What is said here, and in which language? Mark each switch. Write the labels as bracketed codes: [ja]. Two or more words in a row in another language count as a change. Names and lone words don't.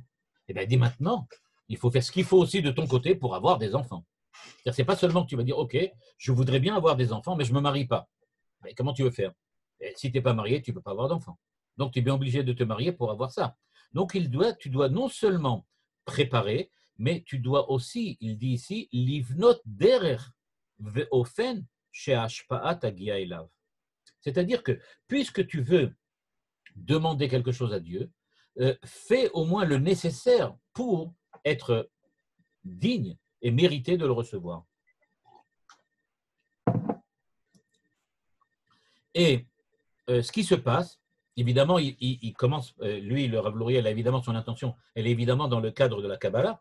[fr] Eh bien, dis maintenant, il faut faire ce qu'il faut aussi de ton côté pour avoir des enfants. Ce n'est pas seulement que tu vas dire « Ok, je voudrais bien avoir des enfants, mais je ne me marie pas ». Mais comment tu veux faire? Et si tu n'es pas marié, tu ne peux pas avoir d'enfants. Donc, tu es bien obligé de te marier pour avoir ça. Donc, tu dois non seulement préparer, mais tu dois aussi, il dit ici, « [he] לבנות דרך ואופן שהשפעה תגיע אליו ». [fr] C'est-à-dire que, puisque tu veux demander quelque chose à Dieu, fais au moins le nécessaire pour être digne et mériter de le recevoir. Et ce qui se passe, évidemment, il commence, lui, le Rav Luria, il a évidemment son intention, elle est évidemment dans le cadre de la Kabbalah.